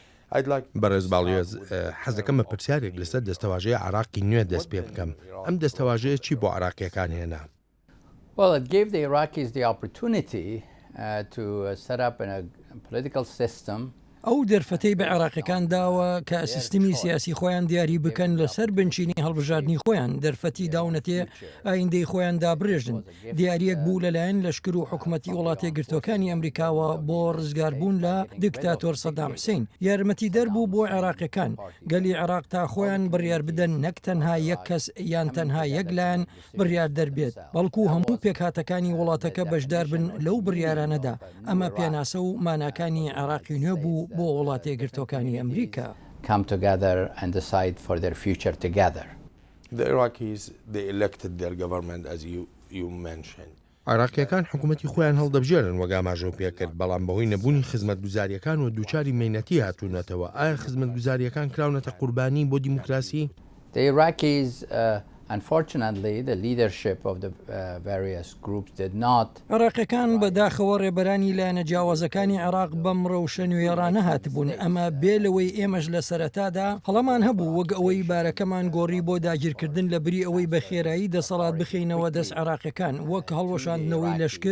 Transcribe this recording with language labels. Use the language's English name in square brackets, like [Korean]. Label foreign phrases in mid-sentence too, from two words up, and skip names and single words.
[Central Kurdish] بەڕێز باڵێز حەز دەکەم بە پرسیارێک لەسەر دەستەواژەیە عێراقی نوێ دەست پێ بکەم. ئەم دەستەواژەیە چی بۆ عێراقیەکان هێنا؟ [English] Well, it gave the Iraqis the opportunity to set up a political system. [Central Kurdish] ئەو دەرفەتەی بە عێراقیەکان داوە کە سیستمی سیاسی خۆیان دیاری بکەن لەسەر بنچینی هەڵبژاردننی خۆیان دەرفەتی داونەتێ ئایندەی خۆیان دابڕێژن دیارەک بوو لەلایەن لەشکر و حکوومەتی وڵاتی گرتوەکانی ئەمریکاوە بۆ ڕزگاربوون لە دیکتاتۆر سەدام حوسێن یارمەتی دەربوو بۆ عێراقیەکان گەلی عێراق تا خۆیان بڕیار بدەن نەک تەنها یەک کەس یان تەنها یەک لایەن بڕیار دەربێت بەڵکو هەموو پێکهاتەکانی وڵاتەکە بەشدار بن لەو بڕیارانەدا ئەمە پێناسە و ماناکانی عێراقی نوێ بوو بۆ وڵاتی گرتوەکانی ئەمریکا. [English] Come together and decide for their future together. The Iraqis, they elected their government as you mentioned. [Central Kurdish] عێراقیەکان حکوومەتی خۆیان هەڵدەبژێرن وەک ئاماژە پێکرد بەڵام بەهۆی نەبوونی خزمەتگوزاریەکان و دووچاری مەینەتی هاتوونەتەوە ئایا خزمەتگوزاریەکان کراونەتە قوربانی بۆ دیموکراسی؟ [English] The Iraqis unfortunately the leadership of the various groups did not. [Central Kurdish] عێراقیەکان بەداخەوە ڕێبەرانی لایەنە جیاوازەکانی عێراق بەم ڕەوشە نوێیێڕانە هاتبوون ئەمە بێ لەوەی ئێمەش لە سەرەتادا هەڵەمان هەبوو وەک ئەوەی بارەکەمان گۆڕی بۆ داگیرکردن لە بری ئەوەی بە خێرایی دەسەڵات بخینەوە دەست عێراقیەکان وەک هەڵوەشاندنەوەی لەشکر